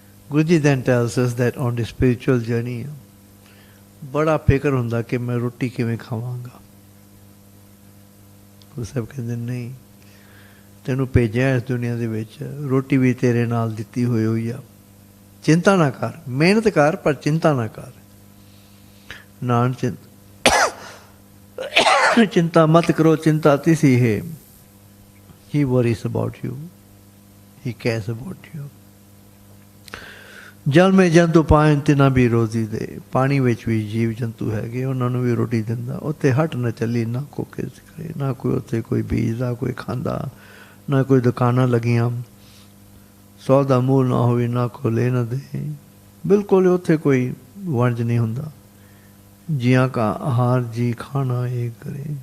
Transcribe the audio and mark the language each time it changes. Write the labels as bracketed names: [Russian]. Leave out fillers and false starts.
[English] Guru Ji then tells us that on the spiritual journey [Punjabi] ਬੜਾ ਫਿਕਰ ਹੁੰਦਾ ਕਿ ਮੈਂ ਰੋਟੀ ਕਿਵੇਂ ਖਾਵਾਂਗਾ। ਗੁਰੂ ਸਾਹਿਬ ਕਹਿੰਦੇ ਨਹੀਂ, ਤੈਨੂੰ ਭੇਜਿਆ ਇਸ ਦੁਨੀਆ ਦੇ ਵਿੱਚ, ਰੋਟੀ ਵੀ ਤੇਰੇ ਨਾਲ ਦਿੱਤੀ ਹੋਈ ਆ। ਚਿੰਤਾ ਨਾ ਕਰ, ਮਿਹਨਤ ਕਰ, ਪਰ ਚਿੰਤਾ ਨਾ ਕਰ। ਨਾਨਕ ਚਿੰਤਾ ਮਤ ਕਰੋ, ਚਿੰਤਾ ਤਿਸੀ ਹੈ। [English] He worries about you, he cares about you. [Punjabi] ਜਲ ਮੇ ਜੰਤੂ ਪਾਇਨ ਤਿਨਾ ਵੀ ਰੋਜ਼ੀ ਦੇ। ਪਾਣੀ ਵਿੱਚ ਵੀ ਜੀਵ ਜੰਤੂ ਹੈਗੇ, ਉਹਨਾਂ ਨੂੰ ਵੀ ਰੋਟੀ ਦਿੰਦਾ। ਉੱਥੇ ਹੱਟ ਨਾ ਚੱਲੀ, ਨਾ ਕੋਈ ਕਿਸ ਕਰੇ, ਨਾ ਕੋਈ ਉੱਥੇ ਕੋਈ ਬੀਜਦਾ, ਕੋਈ ਖਾਂਦਾ, ਨਾ ਕੋਈ ਦੁਕਾਨਾਂ ਲੱਗੀਆਂ, ਸੌ ਦਾ ਮੂਲ ਨਾ ਹੋਵੇ, ਨਾ ਕੋ ਲੈ ਨਾ ਦੇ। ਬਿਲਕੁਲ ਉੱਥੇ ਕੋਈ ਵਣਜ ਨਹੀਂ ਹੁੰਦਾ। ਜੀਆਂ ਕਾ ਆਹਾਰ ਜੀ ਖਾਣਾ ਇਹ ਕਰੇ।